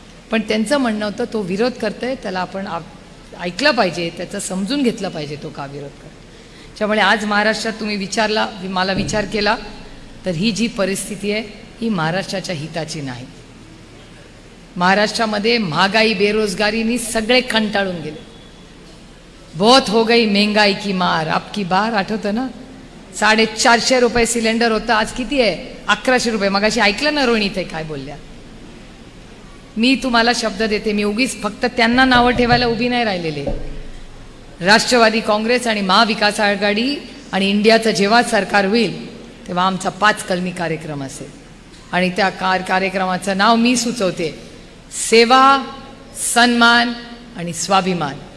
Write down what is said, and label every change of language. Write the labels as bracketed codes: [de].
[mr] पण त्यांचं म्हणणं होतं तो विरोध करतोय त्याला आपण ऐकलं पाहिजे, त्याचं समजून घेतलं पाहिजे तो का विरोध करतो. त्यामुळे आज महाराष्ट्रात तुम्ही मला विचार केला तर ही जी परिस्थिती आहे ही महाराष्ट्राच्या हिताची नाही. महाराष्ट्रामध्ये महागाई बेरोजगारीनी सगळे कंटाळून गेले. [hi] बहुत हो गई महंगाई की मार अब की बार. [mr] आठवतं ना, 450 रुपये सिलेंडर होतं, आज किती आहे? 1100 रुपये. मगाशी ऐकलं ना रोहिणी ते काय बोलल्या. मी तुम्हाला शब्द देते, मी उगीच फक्त त्यांना नावं ठेवायला उभी नाही राहिलेले. राष्ट्रवादी काँग्रेस आणि महाविकास आघाडी आणि इंडियाचं जेव्हा सरकार होईल तेव्हा आमचा 5 कलमी कार्यक्रम असेल आणि त्या कार्यक्रमाचं नाव मी सुचवते, सेवा, सन्मान आणि स्वाभिमान.